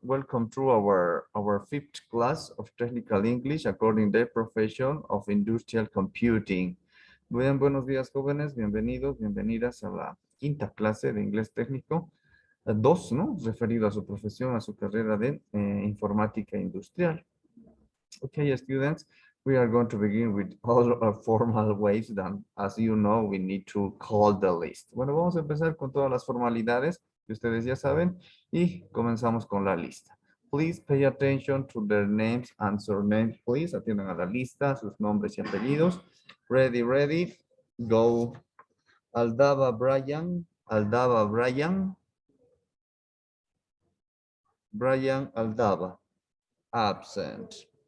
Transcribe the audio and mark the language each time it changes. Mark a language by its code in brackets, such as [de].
[en] Welcome to our fifth class of Technical English according to the profession of Industrial Computing. [es] Bien, buenos días, jóvenes. Bienvenidos, bienvenidas a la quinta clase de inglés técnico. Dos, ¿no? Referido a su profesión, a su carrera de informática industrial. [en] Okay, students, we are going to begin with all our formal ways that, as you know, we need to call the list. [es] Bueno, vamos a empezar con todas las formalidades que ustedes ya saben y comenzamos con la lista. [en] Please pay attention to their names and surnames, please. [es] Atiendan a la lista, sus nombres y apellidos. [en] Ready, ready, go. Aldaba Brian, Aldaba Brian, Brian Aldaba, absent.